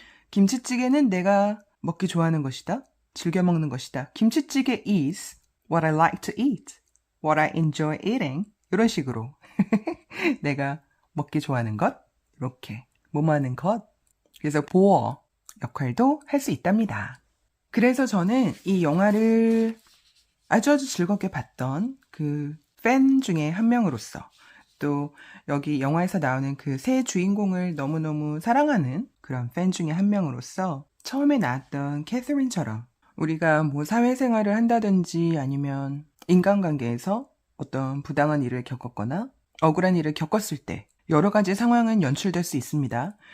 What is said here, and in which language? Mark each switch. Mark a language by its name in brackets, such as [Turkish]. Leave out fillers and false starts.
[Korean] 김치찌개는 내가 먹기 좋아하는 것이다. 즐겨 먹는 것이다. [English] 김치찌개 is what I like to eat. What I enjoy eating. [Korean] 이런 식으로 내가 먹기 좋아하는 것. 이렇게 뭐뭐 하는 것. 그래서 보어 역할도 할 수 있답니다. 그래서 저는 이 영화를 아주 즐겁게 봤던 그 팬 중에 한 명으로서 또 여기 영화에서 나오는 그 세 주인공을 너무너무 사랑하는 그런 팬 중에 한 명으로서 처음에 나왔던 캐서린처럼 우리가 뭐 사회생활을 한다든지 아니면 인간관계에서 어떤 부당한 일을 겪었거나 억울한 일을 겪었을 때 여러 가지 상황은 연출될 수 있습니다.